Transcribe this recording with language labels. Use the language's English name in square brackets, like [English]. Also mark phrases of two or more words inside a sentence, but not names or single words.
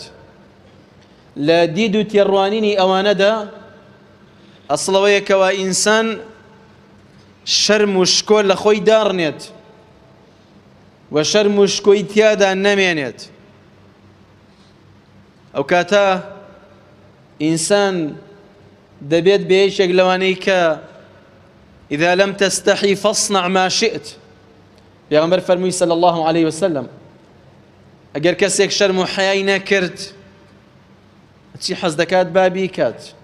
[Central Kurdish] لە دید و تێڕوانینی ئەوانەدا ئەسڵەوەیە کەوا ئینسان شەرم و شکۆ لە خۆی داڕنێت و شەرم و شکۆی تیادا نەمێنێت. ئەو کاتە ئینسان دەبێت بە یەکێک لەوانەی کە [Arabic] إذا لم تستحي فاصنع ما شئت. [Central Kurdish] پێغەمبەر فەرمووی [Arabic] صلی الله عليه وسلم [Central Kurdish] ئەگەر کەسێک شەرم و حیای نەکرد چی حەز دەکات با بیکات.